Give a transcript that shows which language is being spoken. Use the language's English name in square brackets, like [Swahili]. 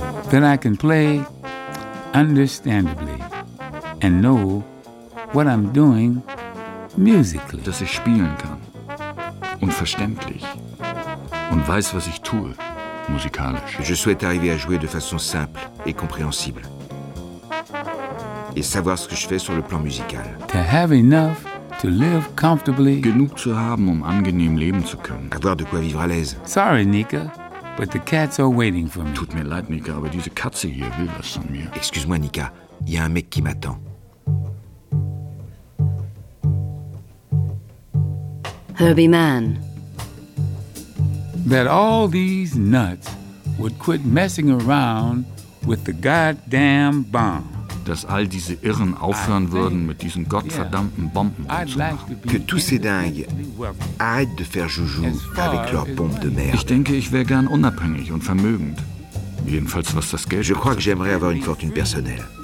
[English] That I can play understandably and know what I'm doing musically. [German] Dass ich spielen kann und verständlich und weiß, was ich tue. Musikalisch. [French] Je souhaite arriver à jouer de façon simple et compréhensible. Et savoir ce que je fais sur le plan musical. [English] To have enough to live comfortably. [German] Genug zu haben, um angenehm leben zu können. [French] Avoir de quoi vivre à l'aise. [English] Sorry, Nika, but the cats are waiting for me. [German] Tut mir leid, Nika, aber diese Katze hier will was von mir. [French] Excuse-moi, Nika, il y a un mec qui m'attend. [English] Herbie Mann. That all these nuts would quit messing around with the goddamn bomb. [German] Dass all diese Irren aufhören würden, mit diesen gottverdammten Bomben umzumachen. [French] Que tous ces dingues arrêtent de faire joujou avec leur bombe de merde. [German] Ich denke, ich wäre gern unabhängig und vermögend. Jedenfalls, was das Geld. [French] Je crois que j'aimerais avoir une fortune personnelle.